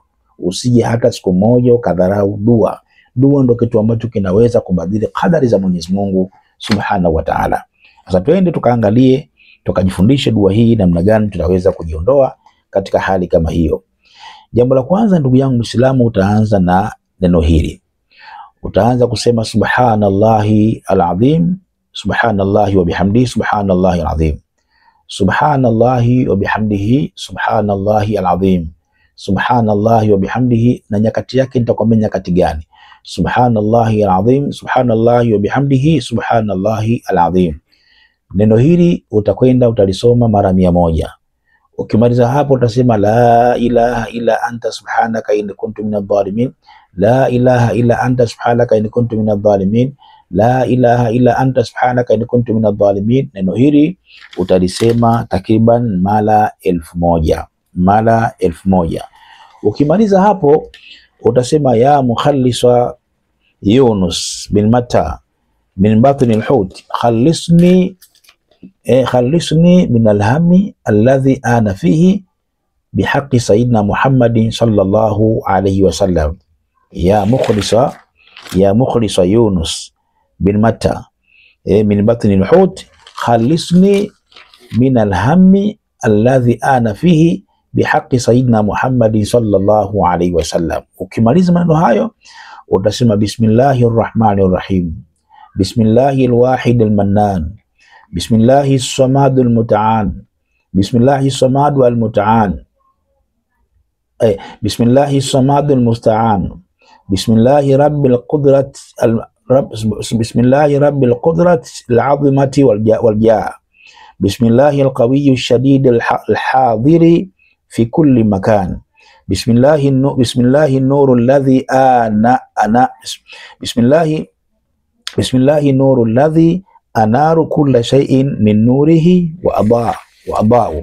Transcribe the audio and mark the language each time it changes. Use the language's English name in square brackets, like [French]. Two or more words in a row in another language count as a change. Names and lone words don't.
[Swahili] Usije hata siku moja ukadharau dua. Dua ndio kitu ambacho kinaweza kubadili kadari za Mwenyezi Mungu [Arabic] سبحانه وتعالى. [Swahili] Sasa twende tukaangalie, tukajifundishe dua hii namna gani tunaweza kujiondoa katika hali kama hiyo. Jambo la kwanza ndugu yangu Muislamu, utaanza na neno hili. Utaanza kusema [Arabic] سبحان الله العظيم، سبحان الله وبحمده، سبحان الله العظيم. سبحان الله وبحمده، سبحان الله العظيم. سبحان الله وبحمده, [Swahili] na nyakati yake nitakwambia nyakati gani. [Arabic] سبحان الله العظيم، سبحان الله وبحمده، سبحان الله العظيم. [Swahili] Neno hili utakwenda utalisoma mara 100. Ukimaliza hapo utasema [Arabic] لا إله إلا أنت سبحانك إني كنت من الظالمين. لا إله إلا أنت سبحانك إني كنت من الظالمين. لا إله إلا أنت سبحانك إني كنت من الظالمين. [Swahili] Neno hili utalisema takriban mara 1000. Mara 1000. Ukimaliza hapo utasema [Arabic] يا مخلص يونس بن متى من بطن الحوت خلصني من الهم الذي أنا فيه بحق سيدنا محمد صلى الله عليه وسلم. يا مخلص يونس بن متى من بطن الحوت خلصني من الهم الذي أنا فيه بحق سيدنا محمد صلى الله عليه وسلم. [Swahili] Ukimaliza maneno hayo utasema [Arabic] بسم الله الرحمن الرحيم. بسم الله الواحد المنان. بسم الله الصمد المتعان. بسم الله الصمد المتعان. بسم الله الصمد المستعان. بسم الله رب القدرة بسم الله رب القدرة العظيمة والجاه. بسم الله القوي الشديد الحاضر في كل مكان. بسم الله نور الذي بسم الله نور الذي أنار كل شيء من نوره وضاء.